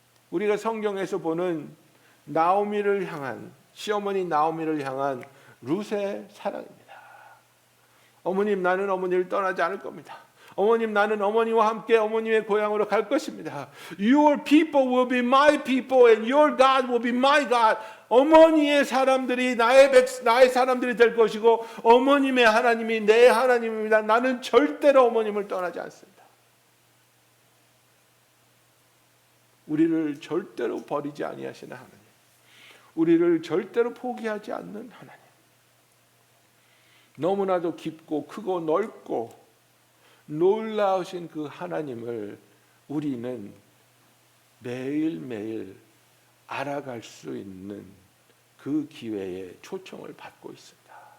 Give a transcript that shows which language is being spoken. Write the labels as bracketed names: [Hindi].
[Korean] 우리가 성경에서 보는 나오미를 향한, 시어머니 나오미를 향한 룻의 사랑입니다. 어머님, 나는 어머니를 떠나지 않을 겁니다. 어머님, 나는 어머니와 함께 어머님의 고향으로 갈 것입니다. [English] Your people will be my people and your God will be my God. [Korean] 어머니의 사람들이 나의 사람들이 될 것이고 어머님의 하나님이 내 하나님입니다. 나는 절대로 어머님을 떠나지 않습니다. 우리를 절대로 버리지 아니하시는 하나님, 우리를 절대로 포기하지 않는 하나님, 너무나도 깊고 크고 넓고 놀라우신 그 하나님을 우리는 매일매일 알아갈 수 있는 그 기회에 초청을 받고 있습니다.